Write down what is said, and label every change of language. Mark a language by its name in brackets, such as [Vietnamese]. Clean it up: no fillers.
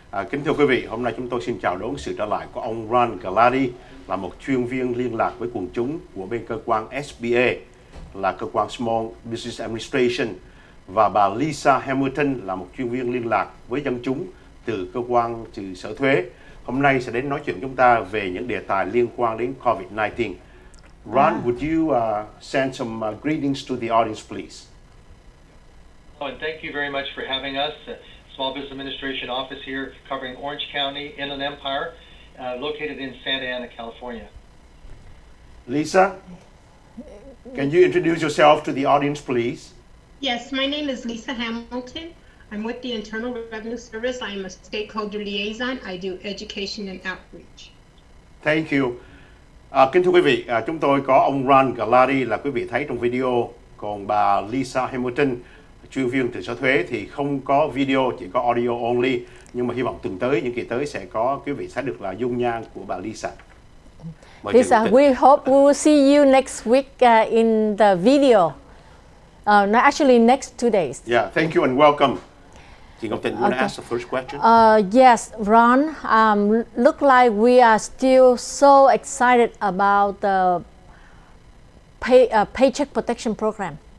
[Vietnamese] Kính thưa quý vị, hôm nay chúng tôi xin chào đón sự trở lại của ông Ron Galati, là một chuyên viên liên lạc với quần chúng của bên cơ quan SBA, là cơ quan Small Business Administration, và bà Lisa Hamilton là một chuyên viên liên lạc với dân chúng từ cơ quan trừ sở thuế. Hôm nay sẽ đến nói chuyện chúng ta về những đề tài liên quan đến COVID-19. [English] Ron, would you send some greetings to the audience, please? Oh, and thank you very much for having us. Small Business Administration office here covering Orange County, Inland Empire, located in Santa Ana, California. Lisa, can you introduce yourself to the audience, please? Yes, my name is Lisa Hamilton. I'm with the Internal Revenue Service. I am a stakeholder liaison. I do education and outreach. Thank you. [Vietnamese] Kính thưa quý vị, chúng tôi có ông Ron Galati là quý vị thấy trong video, còn bà Lisa Hamilton, chuyên viên từ sở thuế thì không có video, chỉ có audio only. Nhưng mà hy vọng tuần tới, những kỳ tới sẽ có quý vị sẽ được là dung nhan của bà Lisa. [English] Lisa, we hope we will see you next week in the video. No, actually next 2 days. Yeah, thank you and welcome. Chị Ngọc Tình, you want to ask the first question? Yes, Ron, look like we are still so excited about the Paycheck Protection Program.